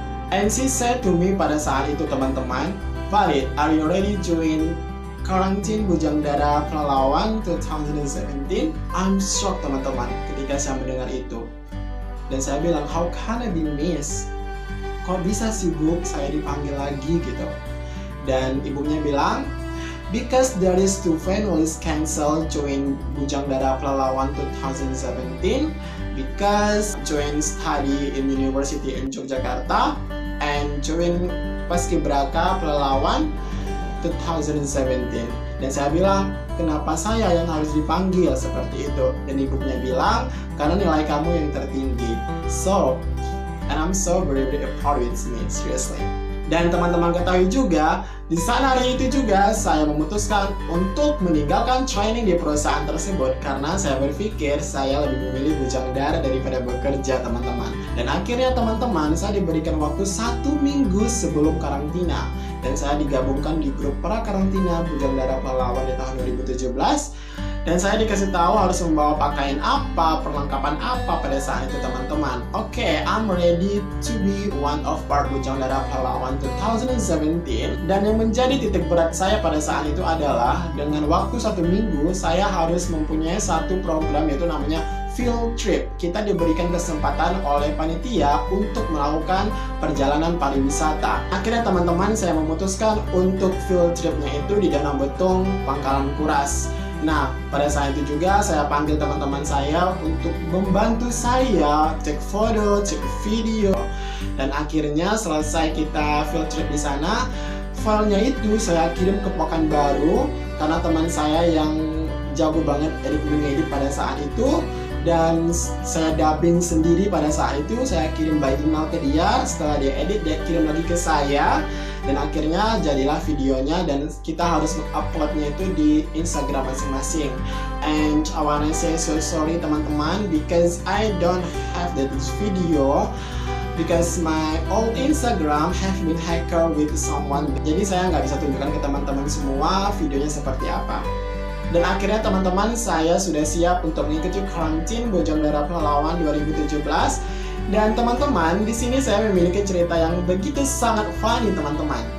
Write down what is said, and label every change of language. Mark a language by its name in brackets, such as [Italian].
[English] And she said to me [Indonesian] pada saat itu, teman-teman, [English] Farid, are you ready to join [Indonesian] Karantin Bujang Dara Pahlawan 2017. [English] I'm shocked [Indonesian] teman-teman ketika saya mendengar itu. Dan saya bilang, [English] how can I be missed? [Indonesian] Kok bisa sibuk saya dipanggil lagi gitu. Dan ibunya bilang, [English] because there is two families cancel join Bujang Dara Pahlawan 2017 because join study in University in Yogyakarta and join Paskibraka Pahlawan 2017. [Indonesian] Dan saya bilang, kenapa saya yang harus dipanggil seperti itu? Dan ibunya bilang, karena nilai kamu yang tertinggi. [English] So, and I'm so very proud with me, seriously. [Indonesian] Dan teman-teman ketahui juga, di sana hari itu juga saya memutuskan untuk meninggalkan training di perusahaan tersebut karena saya berpikir saya lebih memilih bujang dara daripada bekerja, teman-teman. Dan akhirnya teman-teman, saya diberikan waktu 1 minggu sebelum karantina. Dan saya digabungkan di grup pra-karantina Bujang Dara Pahlawan di tahun 2017. Dan saya dikasih tahu harus membawa pakaian apa, perlengkapan apa pada saat itu, teman-teman. [English] Oke, I'm ready to be one of part Bujang Dara Pahlawan 2017. [Indonesian] Dan yang menjadi titik berat saya pada saat itu adalah dengan waktu 1 minggu saya harus mempunyai satu program, yaitu namanya field trip. Kita diberikan kesempatan oleh panitia untuk melakukan perjalanan pariwisata. Akhirnya teman-teman, saya memutuskan untuk field tripnya itu di Danau Betung, Pangkalan Kuras. Nah, pada saat itu juga saya panggil teman-teman saya untuk membantu saya cek foto, cek video. Dan akhirnya selesai kita field trip di sana, filenya itu saya kirim ke Pekanbaru karena teman saya yang jago banget edit pada saat itu. Dan saya dubbing sendiri pada saat itu, saya kirim by email ke dia. Setelah dia edit, dia kirim lagi ke saya. Dan akhirnya jadilah videonya dan kita harus menguploadnya itu di Instagram masing-masing. [English] And I wanna say so sorry [Indonesian] teman-teman, [English] because I don't have that video, because my old Instagram have been hacked with someone. [Indonesian] Jadi saya nggak bisa tunjukkan ke teman-teman semua videonya seperti apa. Dan akhirnya teman-teman, saya sudah siap untuk mengikuti karantin Bujang Dara Pahlawan 2017. Dan teman-teman, di sini saya memiliki cerita yang begitu sangat funny, teman-teman.